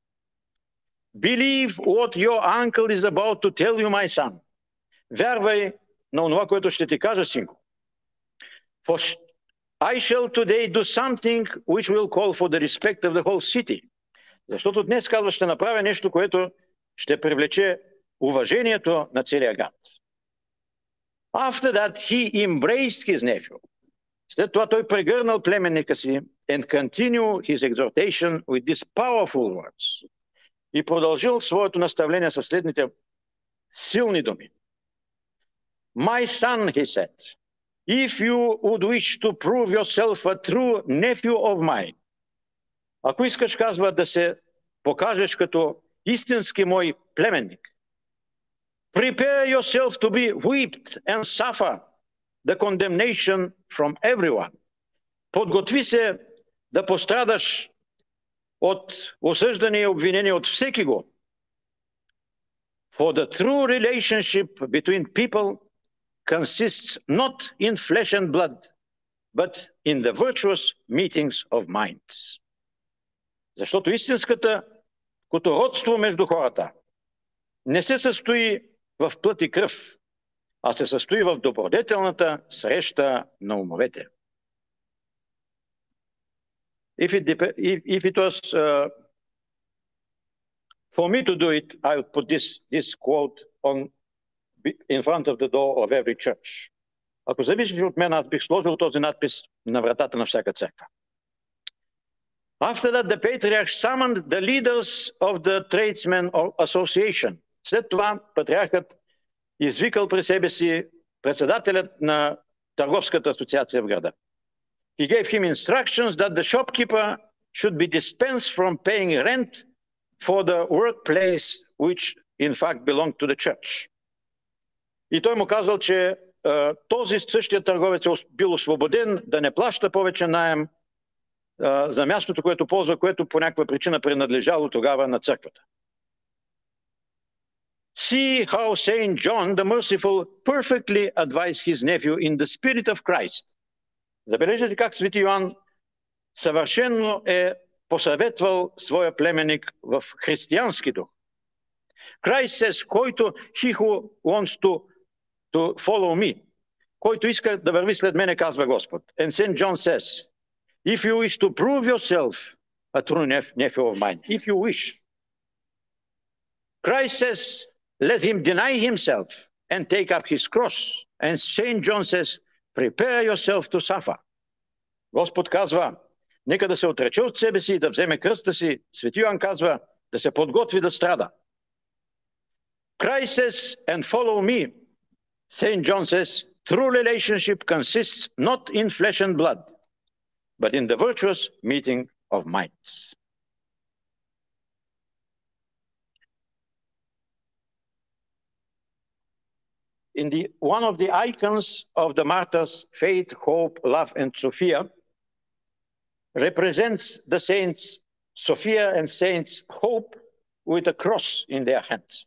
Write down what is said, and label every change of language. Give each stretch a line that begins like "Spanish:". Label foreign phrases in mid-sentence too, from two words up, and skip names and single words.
English: Believe what your uncle is about to tell you, my son.
Bulgarian: Вярвай на това, което ще ти кажа, синко.
English: For I shall today do something which will call for the respect of the whole city.
Bulgarian: Защото днес, казва, ще направя нещо, което ще привлече уважението на целия град.
English: After that, he embraced his nephew.
Bulgarian: След това той прегърнал племенника си
English: and continued his exhortation with these powerful words.
Bulgarian: И продължил своето наставление със следните силни думи.
English: My son, he said, if you would wish to prove yourself a true nephew of mine,
Bulgarian: ако искаш, казва, да се покажеш като истински мой племенник,
English: prepare yourself to be whipped and suffer the condemnation from everyone.
Bulgarian: Подготви се да пострадаш от осъждане и обвинение от всеки го.
English: For the true relationship between people consists not in flesh and blood, but in the virtuous meetings of minds.
Bulgarian: Защото истинското родство между хората не се състои в плът и кръв, а се състои в добродетелната среща на умовете.
English: If it was For me to do it, I would put this quote in front of the door of every church.
Bulgarian: Ако зависеше от мен, аз бих сложил този надпис на вратата на всяка църква.
English: After that, the patriarch summoned the leaders of the tradesmen association.
Bulgarian: След това патриархът извикал при себе си председателят на търговската асоциация в града.
English: He gave him instructions that the shopkeeper should be dispensed from paying rent for the workplace, which in fact belonged to the church.
Bulgarian: И той му казал, че този същия търговец е бил освободен да не плаща повече наем за мястото, което ползва, което по някаква причина принадлежало тогава на църквата.
English: See how Saint John the Merciful perfectly advised his nephew in the spirit of Christ.
Bulgarian: Забележете как свети Йоан съвършено е посъветвал своя племенник в християнски дух.
English: Christ says, който he who wants to follow me,
Bulgarian: който иска да върви след мене, казва Господ.
English: And Saint John says, if you wish to prove yourself a true nephew of mine, if you wish. Christ says, let him deny himself and take up his cross. And Saint John says, prepare yourself to suffer.
Bulgarian: Господ казва, нека да се отрече от себе си и да вземе кръста си. Свети Йоан казва, да се подготви да страда.
English: Christ says, and follow me. Saint John says, true relationship consists not in flesh and blood, but in the virtuous meeting of minds. One of the icons of the martyrs, faith, hope, love, and Sophia, represents the saints Sophia and saints Hope with a cross in their hands.